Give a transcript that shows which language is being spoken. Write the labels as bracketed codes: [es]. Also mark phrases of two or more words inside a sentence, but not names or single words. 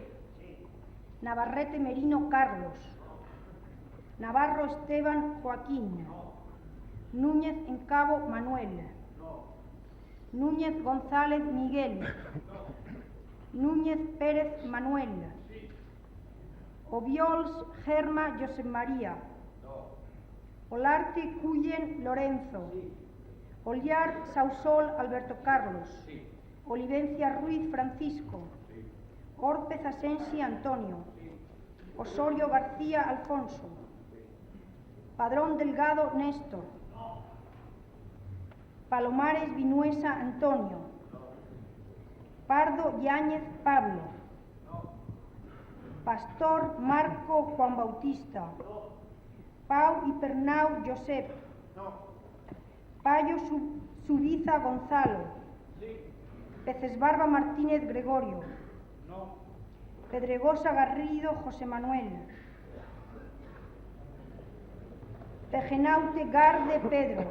[es] Navarrete Merino Carlos. Navarro Esteban Joaquín. Núñez Encabo Manuel. Núñez González Miguel. Núñez Pérez Manuel. Obiols Germa Josep María. Olarte Cuyen Lorenzo. Oliar Sausol Alberto Carlos. Olivencia Ruiz Francisco. Órpez Asensi Antonio. Osorio García Alfonso. Padrón Delgado Néstor. Palomares Vinuesa Antonio. Pardo Yáñez Pablo. Pastor Marco Juan Bautista. Pau y Pernau Josep. Payo Subiza Gonzalo. Peces Barba Martínez Gregorio. Pedregosa Garrido José Manuel. Pejenaute Garde Pedro.